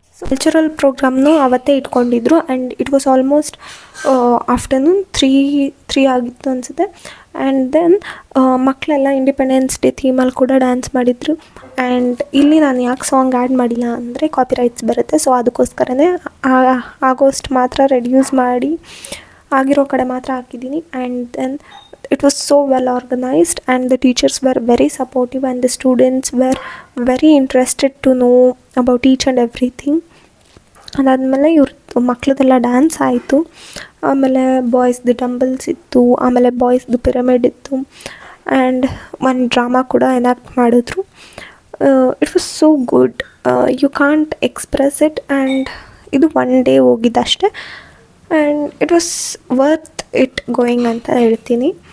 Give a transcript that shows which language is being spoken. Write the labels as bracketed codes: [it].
[kn] Cultural ಪ್ರೋಗ್ರಾಮ್ನು ಅವತ್ತೇ ಇಟ್ಕೊಂಡಿದ್ರು. [en] and it was almost afternoon [kn] 3 ಆಗಿತ್ತು ಅನಿಸುತ್ತೆ. ಆ್ಯಂಡ್ ದೆನ್ ಮಕ್ಕಳೆಲ್ಲ ಇಂಡಿಪೆಂಡೆನ್ಸ್ ಡೇ ಥೀಮಲ್ಲಿ ಕೂಡ ಡ್ಯಾನ್ಸ್ ಮಾಡಿದರು. ಆ್ಯಂಡ್ ಇಲ್ಲಿ ನಾನು ಯಾಕೆ ಸಾಂಗ್ ಆ್ಯಡ್ ಮಾಡಿಲ್ಲ ಅಂದರೆ ಕಾಪಿರೈಟ್ಸ್ ಬರುತ್ತೆ. ಸೊ ಅದಕ್ಕೋಸ್ಕರನೇ ಆಗೋಸ್ಟ್ ಮಾತ್ರ ರೆಡ್ಯೂಸ್ ಮಾಡಿ ಆಗಿರೋ ಕಡೆ ಮಾತ್ರ ಹಾಕಿದ್ದೀನಿ. [en] And then it was so well organized and the teachers were very supportive and the students were very interested to know about each and everything. [kn] ಅದಾದಮೇಲೆ ಇವ್ರ ಮಕ್ಕಳದೆಲ್ಲ ಡ್ಯಾನ್ಸ್ ಆಯಿತು. ಆಮೇಲೆ ಬಾಯ್ಸ್ದು ಡಂಬಲ್ಸ್ ಇತ್ತು, ಆಮೇಲೆ ಬಾಯ್ಸ್ದು ಪಿರಮಿಡ್ ಇತ್ತು. ಆ್ಯಂಡ್ ಒಂದು ಡ್ರಾಮಾ ಕೂಡ ಎನಾಕ್ಟ್ ಮಾಡಿದ್ರು. [en] It was so good, you can't express it. [kn] And ಇದು 1 day ಹೋಗಿದ್ದಷ್ಟೇ. [en] and it was worth it going [kn] ಅಂತ ಹೇಳ್ತೀನಿ.